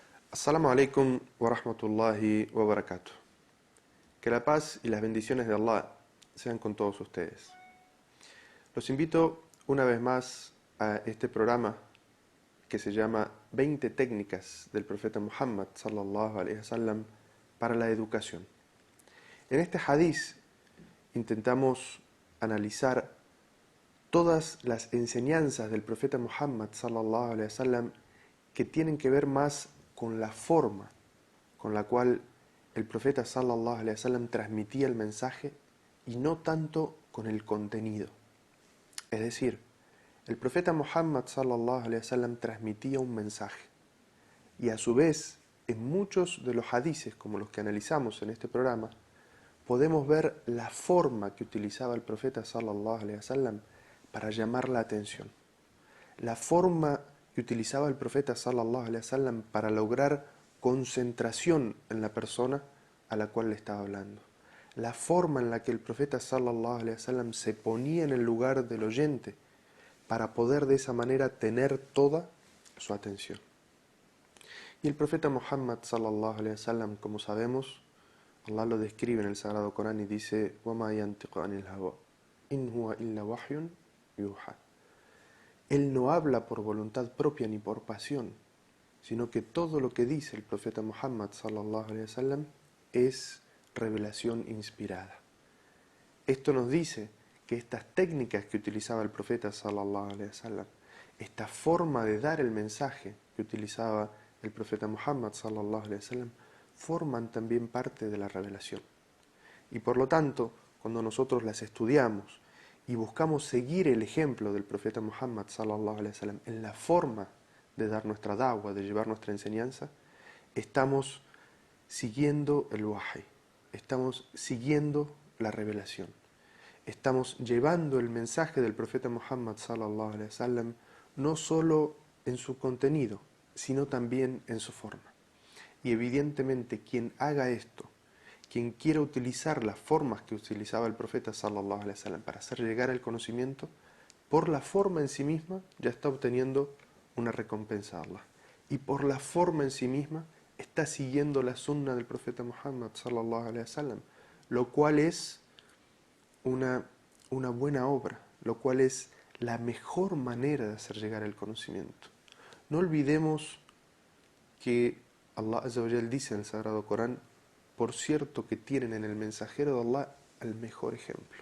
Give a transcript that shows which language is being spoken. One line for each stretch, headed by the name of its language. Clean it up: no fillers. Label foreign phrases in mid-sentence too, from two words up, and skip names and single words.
Arabic: السلام عليكم ورحمة الله وبركاته.
Spanish: Que la paz y las bendiciones de Allah sean con todos ustedes. Los invito una vez más a este programa que se llama 20 técnicas del profeta Muhammad
Arabic: صلى الله عليه وسلم
Spanish: para la educación. En este hadiz intentamos analizar todas las enseñanzas del profeta Muhammad
Arabic: صلى الله عليه وسلم
Spanish: que tienen que ver más con la forma con la cual el profeta
Arabic: صلى الله عليه وسلم
Spanish: transmitía el mensaje y no tanto con el contenido. Es decir, el profeta Muhammad
Arabic: صلى الله عليه وسلم
Spanish: transmitía un mensaje y a su vez en muchos de los hadices como los que analizamos en este programa podemos ver la forma que utilizaba el profeta
Arabic: صلى الله عليه وسلم
Spanish: para llamar la atención. La forma que utilizaba el profeta
Arabic: صلى الله عليه وسلم
Spanish: para lograr concentración en la persona a la cual le estaba hablando. La forma en la que el profeta
Arabic: صلى الله عليه وسلم
Spanish: se ponía en el lugar del oyente para poder de esa manera tener toda su atención. Y el profeta Muhammad
Arabic: صلى الله عليه وسلم,
Spanish: como sabemos, Allah lo describe en el Sagrado Corán y dice:
Arabic: وَمَا يَنْتِقُ عَنِ الْهَوَىٰ إِنْ هُوَ إِلَّا وَحْيٌ يُوحَىٰ.
Spanish: Él no habla por voluntad propia ni por pasión, sino que todo lo que dice el profeta Muhammad
Arabic: صلى الله عليه وسلم
Spanish: es revelación inspirada. Esto nos dice que estas técnicas que utilizaba el profeta
Arabic: صلى الله عليه وسلم,
Spanish: esta forma de dar el mensaje que utilizaba el profeta Muhammad
Arabic: صلى الله عليه وسلم,
Spanish: forman también parte de la revelación. Y por lo tanto, cuando nosotros las estudiamos y buscamos seguir el ejemplo del profeta Muhammad
Arabic: صلى الله عليه وسلم
Spanish: en la forma de dar nuestra da'wa, de llevar nuestra enseñanza, estamos siguiendo el wahy, estamos siguiendo la revelación, estamos llevando el mensaje del profeta Muhammad
Arabic: صلى الله عليه وسلم
Spanish: no solo en su contenido, sino también en su forma. Y evidentemente quien haga esto, quien quiera utilizar las formas que utilizaba el profeta
Arabic: صلى الله عليه وسلم
Spanish: para hacer llegar el conocimiento, por la forma en sí misma ya está obteniendo una recompensa a Allah. Y por la forma en sí misma está siguiendo la sunna del profeta Muhammad
Arabic: صلى الله عليه وسلم,
Spanish: lo cual es una buena obra, lo cual es la mejor manera de hacer llegar el conocimiento. No olvidemos que Allah
Arabic: عز وجل
Spanish: dice en el Sagrado Corán: por cierto que tienen en el mensajero de Allah el mejor ejemplo.